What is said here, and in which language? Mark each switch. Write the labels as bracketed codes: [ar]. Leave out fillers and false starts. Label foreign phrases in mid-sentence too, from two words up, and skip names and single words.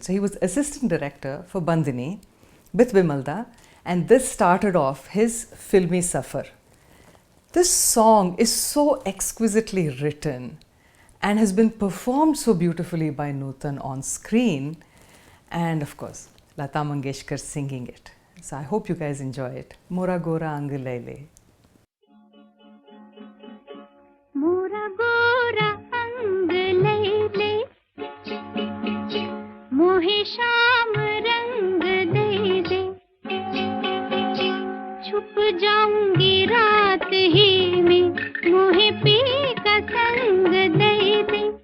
[en] So he was assistant director for Bandhani with Bimalda, and this started off his [hi] फ़िल्मी सफ़र. [en] This song is so exquisitely written and has been performed so beautifully by Nutan on screen, and of course Lata Mangeshkar singing it. So I hope you guys enjoy it. Mora Gora Ang Laile. [hi] मोरा गोरा अंग लइले, मोहे श्याम रंग दे दे, छुप जाऊँगी रात ही में, मोहे पी का संग दे दे.